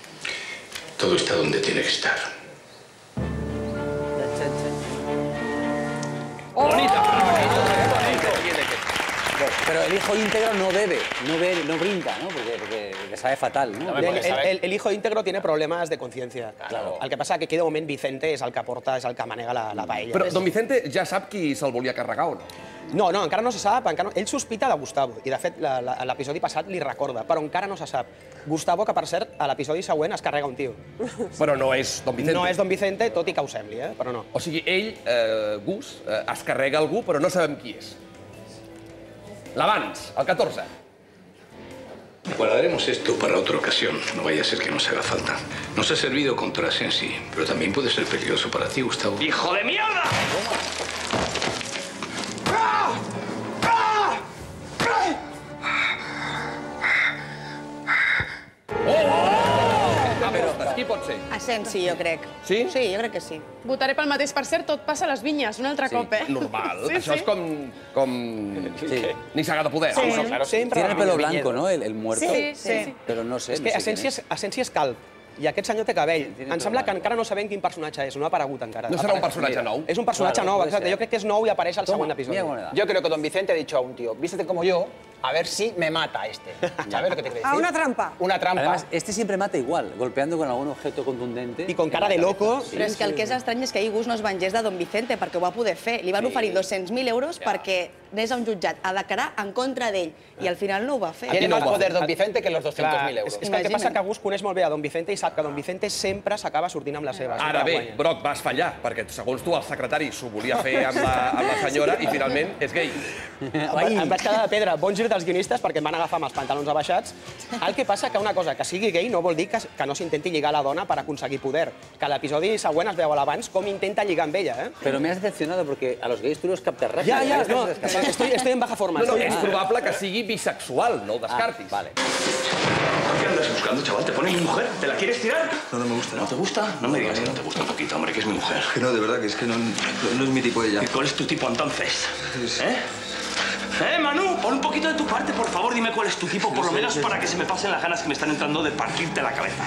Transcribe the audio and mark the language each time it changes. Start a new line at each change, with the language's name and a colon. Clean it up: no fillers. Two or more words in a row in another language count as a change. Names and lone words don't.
Spanish: Todo está donde tiene que estar. Pero el hijo íntegro no bebe, no brinda, ¿no? Porque le sabe fatal, ¿no? El hijo íntegro tiene problemes de conciencia.
Catalan: El que passa que aquí de moment Vicente és el que porta, és el que manega la paella. Però don Vicente ja sap qui se'l volia carregar o no? No, encara no se sap. Ell sospita de Gustavo, i de fet l'episodi passat li recorda, però encara no se sap. Gustavo, que per cert, a l'episodi següent es carrega un tio. Però no és don Vicente. No és don Vicente, tot i que ho sembli, però no. O sigui, ell, Gus, es carrega algú, però no sabem qui és. L'abans, el 14.
Spanish: Guardaremos esto para otra ocasión. No vaya a ser que nos haga falta. Nos ha servido contra Sensi, pero también puede ser peligroso para ti, Gustavo. ¡Hijo de mierda!
Catalan: Qui pot ser? Asensi, jo crec. Sí? Sí, jo crec que sí. Votaré pel mateix. Per cert, tot passa a les vinyes, un altre cop, eh? Normal. Això és com... Ni saga de poder.
Spanish: Tiene el pelo blanco, ¿no? El muerto. Sí. Pero no sé.
Catalan: És que Asensi és calb. I aquest senyor té cabell. Em sembla que encara no sabem quin personatge és, no ha aparegut encara. No serà un personatge nou? És un personatge nou, exacte. Jo crec que és nou i apareix al següent episodi.
Spanish: Yo creo que don Vicente ha dicho a un tío, vístete como yo, a ver si me mata este. ¿Sabes lo que te quiero decir? A una trampa. Una trampa. Además, este siempre mata igual, golpeando con algún objeto contundente. I con cara de loco.
Catalan: Però és que el que és estrany és que ahir Gus no es vengés de don Vicente perquè ho va poder fer. Li van oferir 200.000 euros perquè anés a un jutjat a declarar en contra d'ell i al final no ho va fer. Tiene más poder don Vicente que los 200.000 euros. És que el que passa que Gus coneix molt bé a don Vicente i sap que don Vicente sempre s'acaba sortint amb la seva. Ara bé, Broc, vas fallar, perquè segons tu el secretari s'ho volia fer amb la senyora i finalment és gay. Em vaig quedar de pedra. Bon gir dels guionistes perquè em van agafar amb els pantalons abaixats. El que passa que una cosa, que sigui gay no vol dir que no s'intenti lligar a la dona per aconseguir poder. Que a l'episodi següent es veu a l'abans com intenta lligar amb ella, eh?
Spanish: Pero me has decepcionado porque a los gays tú los captas rápido. Ja, no, estoy en baja forma.
Catalan: No, és probable que sigui bisexual, no el descartis. Vale.
Spanish: ¿Qué andas buscando, chaval? ¿Te pone mi mujer? ¿Te la quieres tirar? No me gusta. ¿No te gusta? No me digas que no te gusta un poquito, hombre, que es mi mujer. Que no, de verdad, que es que no es mi tipo ella. ¿Y cuál es tu tipo entonces? Manu, pon un poquito de tu parte, por favor, dime cuál es tu tipo, por lo menos para que se me pasen las ganas que me están entrando de partirte la cabeza.